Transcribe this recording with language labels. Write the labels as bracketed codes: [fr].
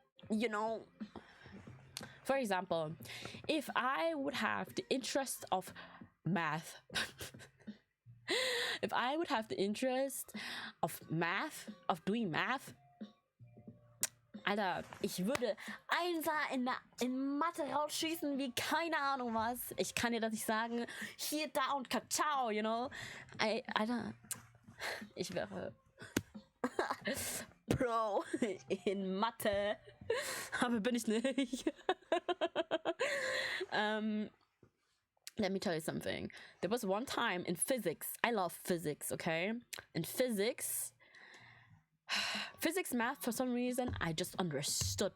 [en] You know, for example, if I would have the interest of math, if I would have the interest of math, of doing math, [de] Alter, ich würde Einser in Mathe rausschießen wie keine Ahnung was. Ich kann dir das nicht sagen. Hier, da und Kakao, [en] you know. [de] Alter, ich wäre Pro in Mathe. Aber bin ich nicht. [en] Let me tell you something. There was one time in physics. I love physics, okay? In physics, math, for some reason, I just understood.